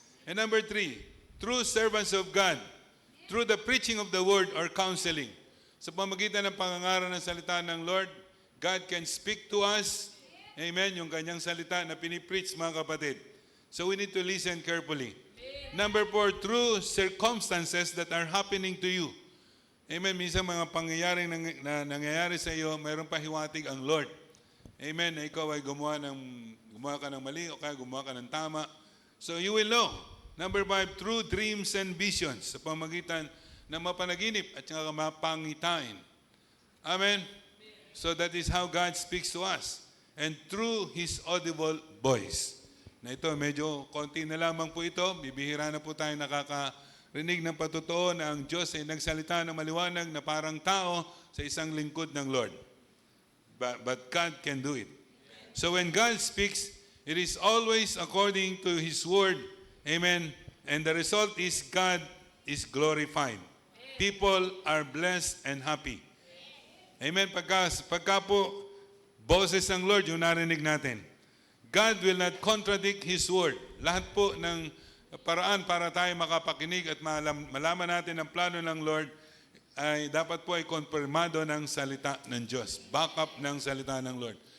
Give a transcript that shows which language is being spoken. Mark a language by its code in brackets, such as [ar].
[en] And number 3, through servants of God, through the preaching of the word or counseling. [tl] Sa pamagitan ng pangangaral ng salita ng Lord, God can speak to us. Amen, yung kanyang salita na pinipreach, mga kapatid. [en] So we need to listen carefully. Number 4, through circumstances that are happening to you. Amen. [tl] Minsan mga pangyayaring na nangyayari sa iyo, mayroon pa hiwatig ang Lord. Amen. Na ikaw ay gumawa ka ng mali o kaya gumawa ka ng tama. [en] So you will know. Number 5, through dreams and visions. [tl] Sa pamagitan ng mapanaginip at saka mapangitain. Amen. [en] So that is how God speaks to us. And through His audible voice. [tl] Na ito, medyo konti na lamang po ito. Bibihira na po tayo nakakarinig ng patotoo na ang Diyos ay nagsalita ng maliwanag na parang tao sa isang lingkod ng Lord. [en] But God can do it. So when God speaks, it is always according to His word. Amen. And the result is God is glorified. People are blessed and happy. Amen. [tl] Pagka po, boses ng Lord yung narinig natin. [en] God will not contradict His word. [tl] Lahat po ng paraan para tayo makapakinig at malaman natin ang plano ng Lord ay dapat po ay konfirmado ng salita ng Diyos. Backup ng salita ng Lord.